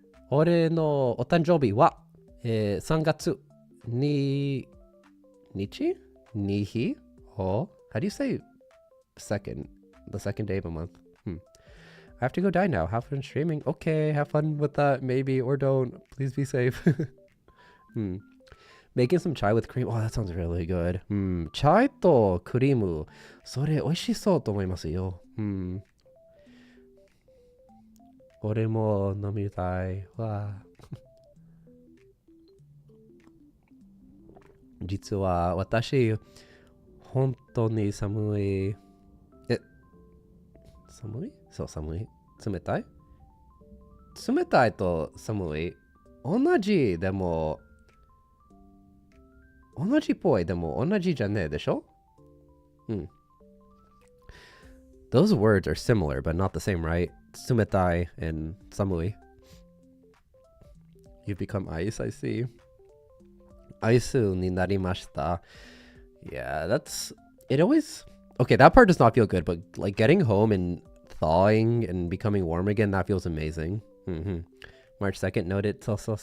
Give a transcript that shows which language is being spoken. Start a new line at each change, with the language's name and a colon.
Japanese: 俺のお誕生日は、3月に日
English: Oh, how do you say second? The second day of a month. I have to go die now. Have fun streaming. Okay, have fun with that, maybe, or don't. Please be safe. Making some chai with cream. Oh, that sounds really good. Chai to cream.
Japanese: それ美味しそうと思いますよ。俺も飲みたいわ。実は私、本当に寒い。寒い？そう、寒い。冷たい？冷たいと寒い。同じでも、同じっぽいでも同じじゃねえでしょ？
English: Those words are similar, but not the same, right?
Japanese: 冷たい and 寒い.
English: You've become ice, I see.
Japanese: アイスになりました.
English: Yeah, that's... It always... Okay, that part does not feel good, but like getting home and thawing and becoming warm again, that feels amazing. March 2nd, noted. So.